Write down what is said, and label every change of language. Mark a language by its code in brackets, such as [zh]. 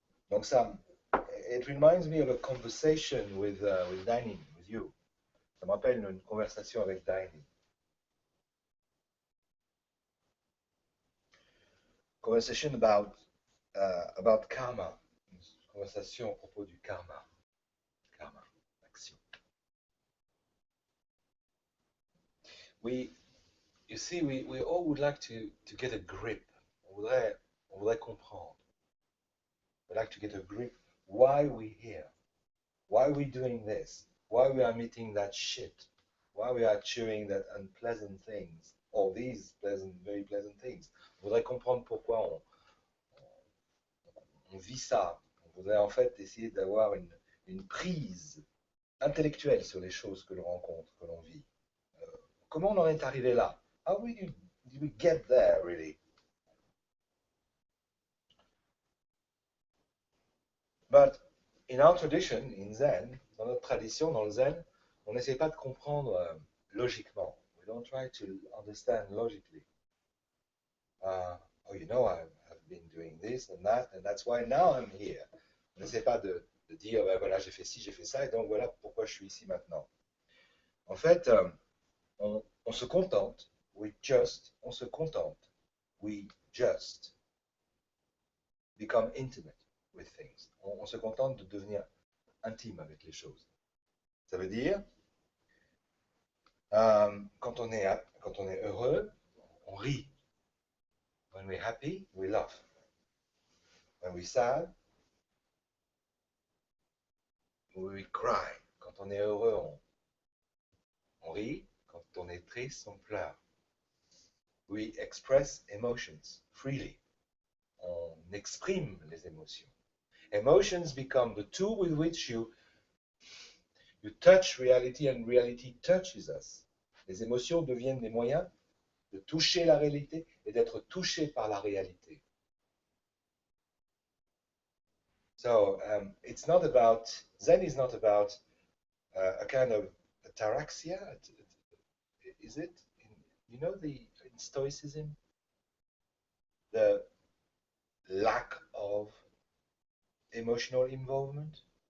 [fr] Donc ça, [en] it reminds me of a conversation with Danny, with you. [fr] Ça me rappelle une conversation avec Danny. [en] Conversation about karma. [fr] Une conversation à propos du karma. [en] Karma, action. You see, we all would like to get a grip. [fr] On voudrait comprendre. [en] We'd like to get a grip. Why we here? Why are we doing this? Why we are meeting that shit? Why we are chewing that unpleasant things? Or these pleasant, very pleasant things. [fr] On voudrait comprendre pourquoi on vit ça. On voudrait en fait essayer d'avoir une prise intellectuelle sur les choses que l'on rencontre, que l'on vit. Comment on en est arrivé là? [en] How did we get there, really? But in our tradition, in Zen, [fr] dans notre tradition, dans le Zen, on n'essaie pas de comprendre logiquement. [en] We don't try to understand logically. Oh, you know, I've been doing this and that's why now I'm here. [fr] On n'essaie pas de dire, ben voilà, j'ai fait ci, j'ai fait ça, et donc voilà pourquoi je suis ici maintenant. En fait, on se contente, on se contente, [en] we just become intimate with things. [fr] On se contente de devenir intime avec les choses. Ça veut dire, quand on est heureux, on rit. [en] When we're happy, we laugh. When we're sad, we cry. [fr] Quand on est heureux, on rit. Quand on est triste, on pleure. [en] We express emotions freely. [fr] On exprime les émotions. [en] Emotions become the tool with which you touch reality and reality touches us. [fr] Les émotions deviennent des moyens de toucher la réalité et d'être touché par la réalité. [en] So it's not about, Zen is not about a kind of ataraxia, is it? You know, in Stoicism, the lack of emotional involvement.